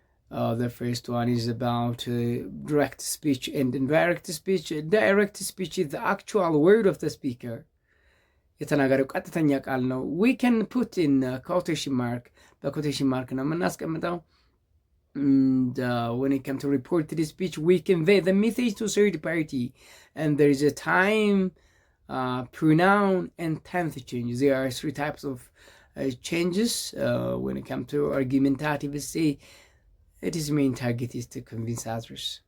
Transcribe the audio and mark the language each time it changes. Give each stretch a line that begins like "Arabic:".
English: The first one is about direct speech and indirect speech. Direct speech is the actual word of the speaker.
Amharic: የተናገረው ቀጥተኛ ቃል ነው።
English: we can put in quotation mark.
Amharic: በquotation mark ነው የምናስቀምጠው.
English: And when it comes to reported speech, we convey the message to third party, and there is a time, pronoun, and tense change. There are three types of changes when it comes to argumentative. Say it is main target is to convince others.